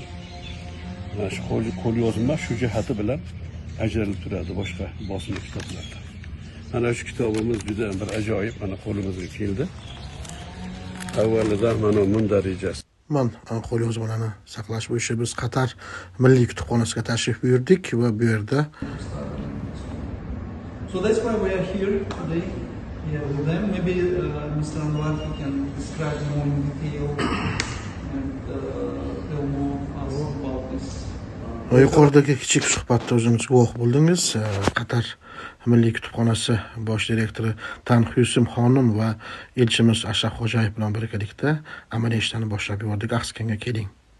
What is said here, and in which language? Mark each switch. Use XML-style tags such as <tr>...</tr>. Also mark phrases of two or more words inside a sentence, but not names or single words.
<uz>Mana shu qo'lyozma shu jihati bilan ajralib turadi boshqa bosimli kitoblardan. Mana shu kitobimiz juda bir ajoyib, mana qo'limizga keldi. Avvalidan mana mundarijasi. Qo'lyozmalarni saqlash bo'yicha biz Qatar Milliy kutubxonasiga tashrif buyurdik va bu yerda</uz> <en>So that's why we are here today with them. Maybe Mr. Anwar can describe more in detail and tell more about this.</en> <uz>Yuqoridagi kichik suhbatda o'zingiz guvoh bo'ldingiz. Qatar Milliy kutubxonasi bosh direktori Tan Hyusim xonim va elchimiz Ashraf Xo'jayev bilan birgalikda amaliy ishlarni boshlab yubordik. Axsikentga keling.</uz>